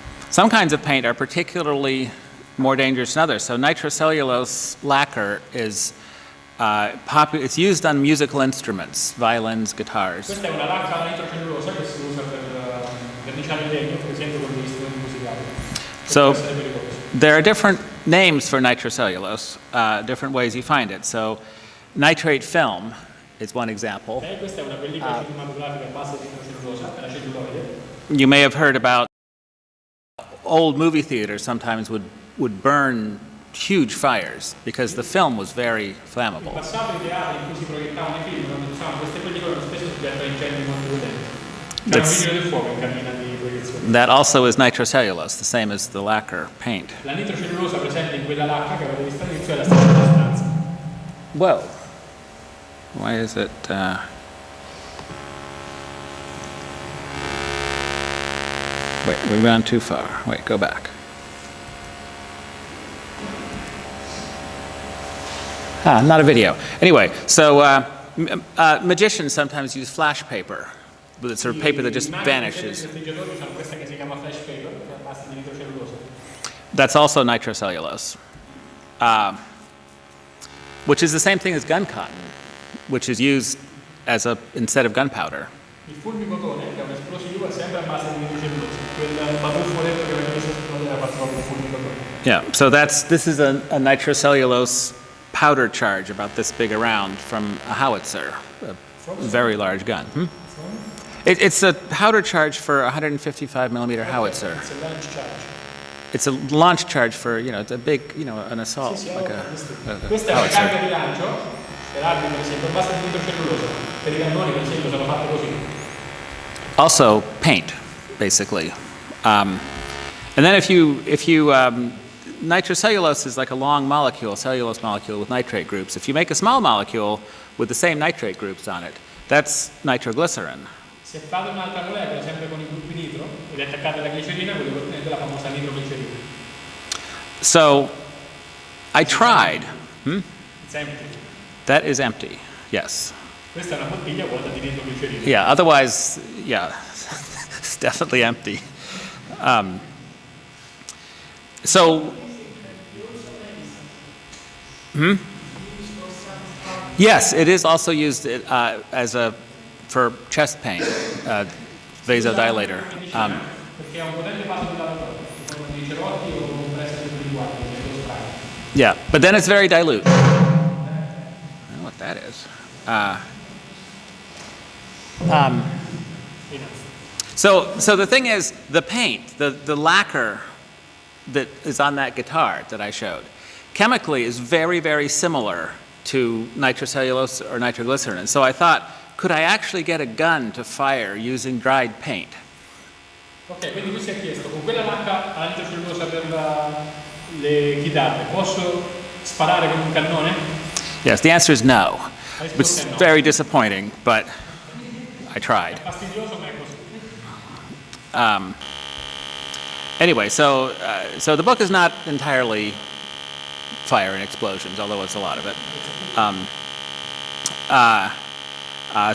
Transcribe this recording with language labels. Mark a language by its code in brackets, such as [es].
[en] Some kinds of paint are particularly more dangerous than others. So nitrocellulose lacquer is it's used on musical instruments, violins, guitars. [it] Questa è una lacca nitrocellulosa che si usa per verniciare il legno, per esempio con gli strumenti musicali. [en] So [it] Può essere pericoloso. [en] there are different names for nitrocellulose, different ways you find it. So nitrate film is one example. [it] Questa è una pellicola cinematografica a base di nitrocellulosa, è la celluloide. [en] You may have heard about old movie theaters sometimes would burn huge fires because the film was very [it] In [en] flammable. [it] passato i teatri in cui si proiettavano i film, quando usavano queste pellicole, spesso succedono incendi molto violenti. C'era un vigile del fuoco in cabina di proiezione. [en] That also is nitrocellulose, the same as the lacquer paint. [it] La nitrocellulosa presente in quella lacca che avete visto all'inizio è la stessa sostanza. [en] Whoa. Why is it... Wait, we ran too far. Wait, go back. Not a video. Anyway, so magicians sometimes use flash paper, but it's sort of paper that just vanishes. [it] I festeggiatori usano questa che si chiama flash paper, che è a base di nitrocellulosa. [en] That's also nitrocellulose, which is the same thing as gun cotton, which is used instead of gunpowder. [it] Il fulmicotone, che è un esplosivo, è sempre a base di nitrocellulosa. Quel baruffoletto che avete visto esplodere era fatto proprio fulmicotone. [en] Yeah, so this is a nitrocellulose powder charge about this big around from a howitzer, a very large gun. It's a powder charge for a 155 millimeter howitzer. It's a launch charge. It's a launch charge for, it's a big, an assault, [it] Sì, [en] like a [it] questa è una [en] howitzer. [it] carga di lancio, per armi per esempio, a base di nitrocellulosa. Per i cannoni per esempio sono fatte così. [en] Also paint, basically. And then if you nitrocellulose is like a long molecule, cellulose molecule with nitrate groups. If you make a small molecule with the same nitrate groups on it, that's nitroglycerin. [it] Se fate un'altra molecola sempre con i gruppi nitro ed è attaccata alla glicerina, quello che ottenete è la famosa nitroglicerina. [en] So I tried. It's empty. That is empty. Yes. [it] Questa è una bottiglia vuota di nitroglicerina. [en] Yeah. Otherwise, yeah, it's definitely empty. So. Yes, it is also used for chest pain, vasodilator. [it] Perché è un potente vasodilatore, come i cerotti o compresse individuali, lo spray. [en] Yeah, but then it's very dilute. I don't know what that is. So the thing is, the paint, the lacquer that is on that guitar that I showed, chemically is very, very similar to nitrocellulose or nitroglycerin. And so I thought, could I actually get a gun to fire using dried paint? [it] Ok, quindi lui si è chiesto, con quella lacca a nitrocellulosa per le chitarre, posso sparare con un cannone? [en] Yes, the answer is no. It's very disappointing, but I tried. [it] È fastidioso, ma è così. [en] Anyway, so the book is not entirely fire and explosions, although it's a lot of it.